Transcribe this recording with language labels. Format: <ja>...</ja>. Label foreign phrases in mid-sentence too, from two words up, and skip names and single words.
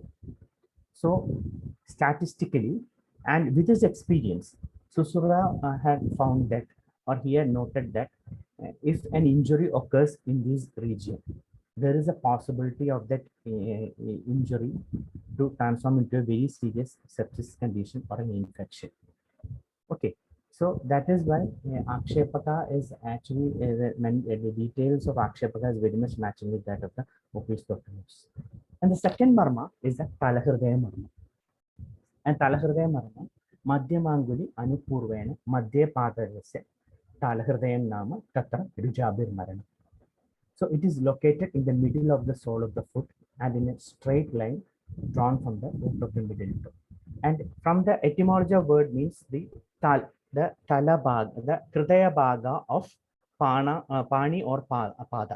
<en>So statistically, and with his experience, Susruta had found that, or he had noted that if an injury occurs in this region, there is a possibility of that injury to transform into a very serious sepsis condition or an infection. Okay, so that is why Akshepaka is actually the details of Akshepaka is very much matching with that of the opisthottonos. And the second marma is the Talahridaya marma.</en> <sa>And Talahridaya marma, Madhyamanguli Anupurvena Madhya Padarasya Talahridayam Nama Tatra Rujabir Marana.</sa> <en>So it is located in the middle of the sole of the foot and in a straight line drawn from the root of the middle toe. And from the etymology of word means the talabhaga, the</en> <sa>Hridaya Bhaga</sa> <en>of Pani or Pada.</en>